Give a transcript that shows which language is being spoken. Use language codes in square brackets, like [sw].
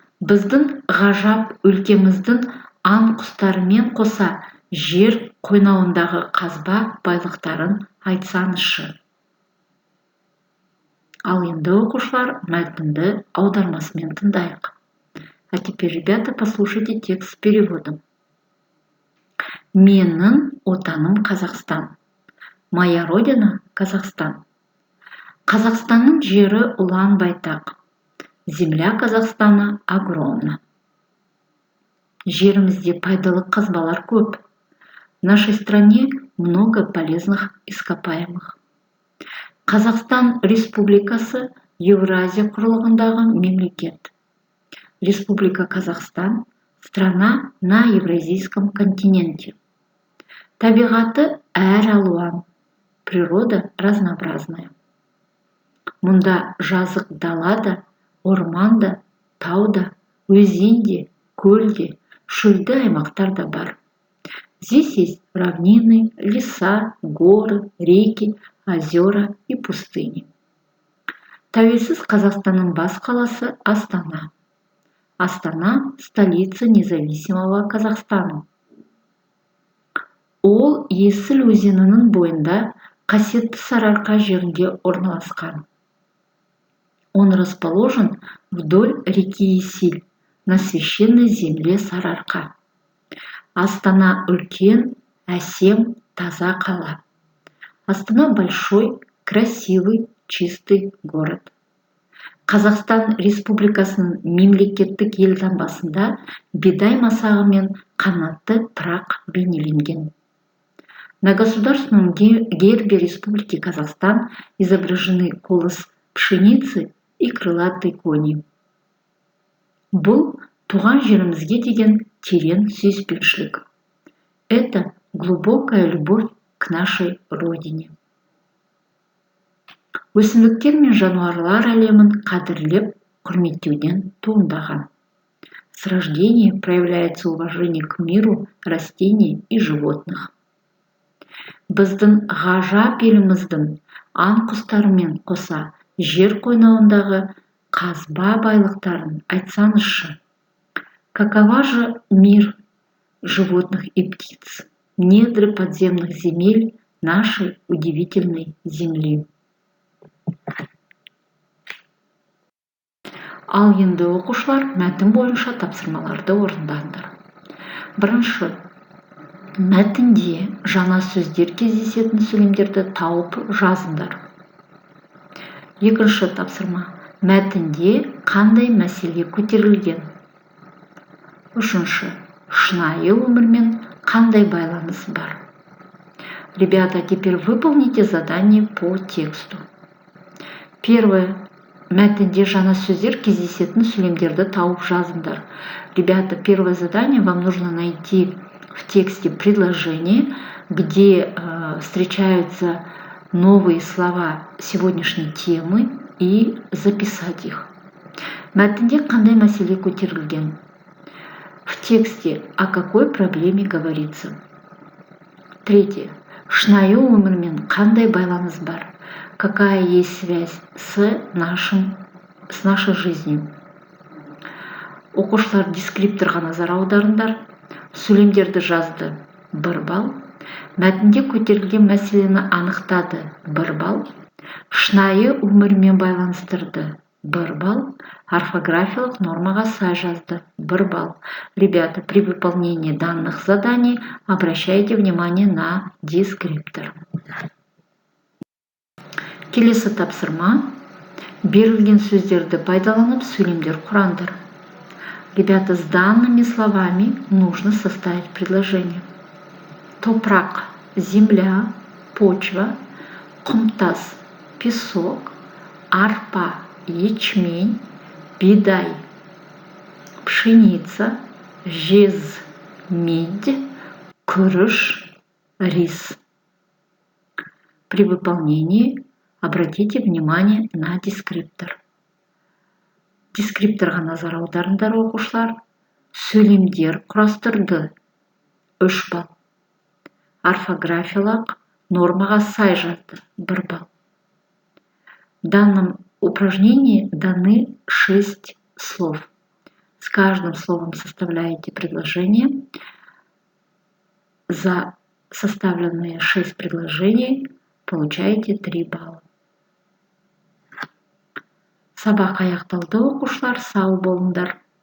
[kk] Біздің ғажап өлкеміздің аң құстарымен қоса жер қойнауындағы қазба байлықтарын айтсаңызшы. Ал енді оқушылар, мәтінді аудармасымен тыңдайық. [ru] А теперь, ребята, послушайте текст с переводом. [kk] Менің отаным Қазақстан. [ru] Моя родина Казахстан. [kk] Қазақстанның жері ұлан байтақ. [ru] Земля Казахстана огромна. [kk] Жерімізде пайдалы қазбалар көп. [ru] В нашей стране много полезных ископаемых. [kk] Қазақстан Республикасы Еуразия құрлығындағы мемлекет. [ru] Республика Казахстан – страна на Евразийском континенте. [kk] Табиғаты әр алуан, [ru] природа разнообразная. [kk] Мұнда жазық далада, орманда, тауда, өзенде, көлде, шөлді аймақтар да бар. [ru] Здесь есть равнины, леса, горы, реки, озера и пустыни. [kk] Тәуелсіз Қазақстанның бас қаласы Астана. [ru] Астана – столица независимого Казахстана. [kk] Ол Есіл өзенінің бойында қасиетті Сарыарқа жерінде орналасқан. [ru] Он расположен вдоль реки Есиль, на священной земле Сарыарқа. [kk] Астана үлкен, әсем, таза қала. [ru] Астана большой, красивый, чистый город. [kk] Қазақстан Республикасының мемлекеттік елтаңбасында бидай масағы мен қанатты пырақ бейнеленген. [ru] На государственном гербе Республики Казахстан изображены колос пшеницы и крылатый кони. [kk] Бұл туған жерімізге деген терең сүйіспеншілік. [ru] Это Глубокая любовь к нашей родине. [kk] Өсімдіктер мен жануарлар әлемін қадірлеп, құрметтеуден туындаған. [ru] С рождения проявляется уважение к миру растений и животных. [kk] Біздің ғажап еліміздің аң құстарымен қоса жер қойнауындағы қазба байлықтарын айтсаңызшы. [ru] Какова же мир животных и птиц, недры подземных земель нашей удивительной земли. [kk] Ал енді оқушылар мәтін бойынша тапсырмаларды орындаңдар. Бірінші, мәтінде жаңа сөздер кездесетін сөйлемдерді тауып жазыңдар. Екінші тапсырма, мәтінде қандай мәселе көтерілген. Үшінші, шынайы өмірмен қандай байланысы бар. [ru] Ребята, теперь выполните задание по тексту. Первое. [kk] Мәтінде жаңа сөздер кездесетін сөйлемдерді тауып жазыңдар. [ru] Ребята, первое задание, вам нужно найти в тексте предложение, где встречаются новые слова сегодняшней темы и записать их. [kk] Мәтінде қандай мәселе көтерілген? [ru] В тексте о какой проблеме говорится? Третье. [kk] Шынайы өмірмен қандай байланыс бар? [ru] Какая есть связь с нашей жизнью? [kk] Оқушылар дескрипторға назар аударыңдар. Сөйлемдерді жазды 1 балл. Мәтінде көтерілген мәселені анықтады 1 балл. Шынайы өмірмен байланыстырды 1 балл. Орфографиялық нормаға сай жазды 1 балл. [ru] Ребята, при выполнении данных заданий обращайте внимание на дескриптор. [kk] Келесі тапсырма. Берілген сөздерді пайдаланып сөйлемдер құраңдар. [ru] Ребята, с данными словами нужно составить предложение. Топрақ, земля, почва, құмтас, песок, арпа, ячмень, бидай, пшеница, жез, медь, күріш, рис. При выполнении обратите внимание на дескриптор. [kk] Дескрипторға назар аударыңдар оқушылар. Сөйлемдер құрастырды 3 балл. Орфографиялық нормаға сай жазды 1 балл. [ru] В данном упражнении даны 6 слов. С каждым словом составляете предложение. За составленные 6 предложений получаете 3 балла. [kk] Сабақ аяқталды оқушылар, сау болыңдар.